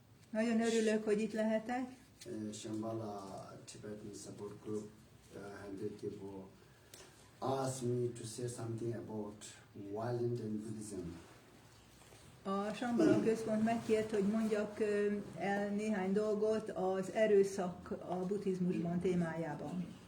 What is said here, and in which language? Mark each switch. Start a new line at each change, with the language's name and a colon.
Hungarian: Nagyon örülök, hogy itt lehetek.
English: Sambhala Tibetan support group 100 people asked me to say something about violence and Buddhism.
Hungarian: A Sambhala központ megkért, hogy mondjak el néhány dolgot az erőszak a buddhizmusban témájában.